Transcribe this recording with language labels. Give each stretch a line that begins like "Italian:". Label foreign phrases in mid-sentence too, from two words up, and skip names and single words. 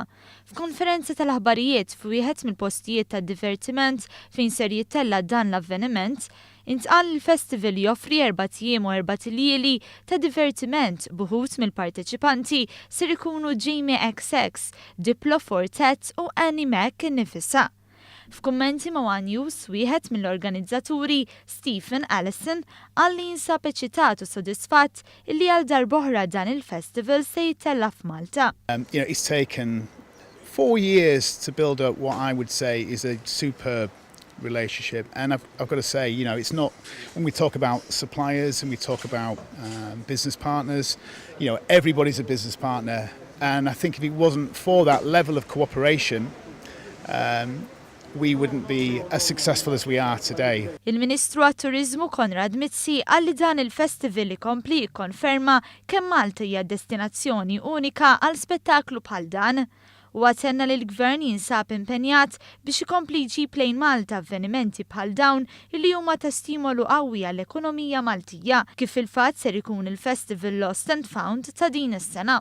Maltese: F'konferenza tal-aħbarijiet f'wieħed mill-postijiet tad-divertiment fejn ser jittella dan l-avveniment, intqal il-festival joffri 4 jiem u 4 lieli ta' divertiment buħut mill-parteċipanti ser ikunu Jamie XX, Diplo Fortet u Annie Mac innifisha. F'kummenti ma' One News, wieħed mill-organizzaturi, Stephen Allison, għalli jinsab eċitat u sodisfatt illi għal darb'oħra dan il-festival se jittella f'Malta.
English: It's taken 4 years to build up what I would say is a superb relationship, and I've got to say, it's not, when we talk about suppliers and we talk about business partners, everybody's a business partner, and I think if it wasn't for that level of cooperation, we wouldn't be as successful as we are today.
Maltese: Il-Ministru għat-Turizmu Konrad Mizzi għalli dan il-festival ikompli jikkonferma kemm Malta hija destinazzjoni unika għal spettaklu bħal dan. U għatenna li l-Gvern jinsab impenjat biex ikompli jġib lejn Malta avvenimenti bħal dawn li huma ta' stimolu qawwi għall-ekonomija Maltija, kif il-fatt ser ikun il-Festival Lost and Found ta' din is-sena.